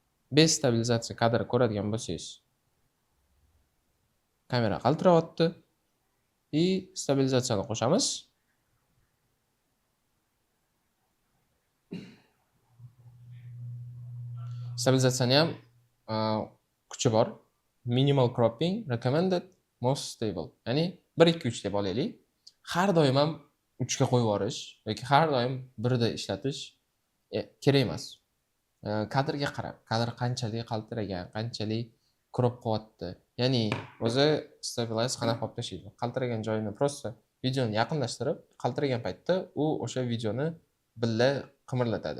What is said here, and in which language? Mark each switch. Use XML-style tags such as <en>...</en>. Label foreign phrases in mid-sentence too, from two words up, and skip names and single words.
<uz>Bez stabilizatsiya kadr ko'radigan bo'lsangiz, kamera qaltirayapti. И stabilizatsiyani qo'shamiz. Stabilizatsiyani ham kuchi bor.</uz> <en>Minimal cropping recommended, most stable.</en> <uz>Ya'ni 1 2 3 deb olaylik. Har doim ham 3 ga qo'yib yuborish yoki har doim 1 da ishlatish kerak emas. Kadrga qarab, kadr qanchalik qaltiragan, qanchalik crop qilyapti. Ya'ni o'zi stabilize qanaqa qilib tashlaydi. Qaltiragan joyini prosta videoni yaqinlashtirib, qaltiragan paytda u o'sha videoni billa qimirlatadi.</uz>